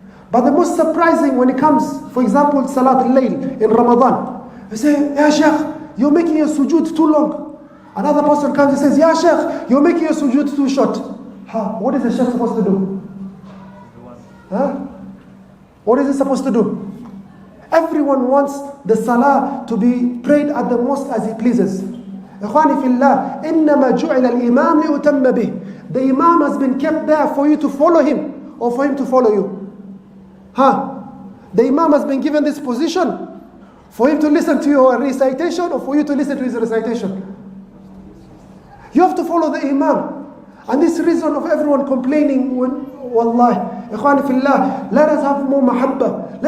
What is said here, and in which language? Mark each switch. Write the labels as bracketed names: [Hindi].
[English] But the most surprising when it comes, for example, Salat al-Layl in Ramadan, they say, Ya Sheikh, you're making your sujood too long. Another person comes and says, Ya Sheikh, you're making your sujood too short. What is the Sheikh supposed to do? What is he supposed to do? Everyone wants the salah to be prayed at the mosque as he pleases. [Arabic] إخواني في الله إنما جعل الإمام ليؤتم به. [English] The imam has been kept there for you to follow him or for him to follow you. The imam has been given this position for him to listen to your recitation or for you to listen to his recitation. You have to follow the imam. And this reason of everyone complaining when, wallahi, ikhwani fillah, let us have more mahabba.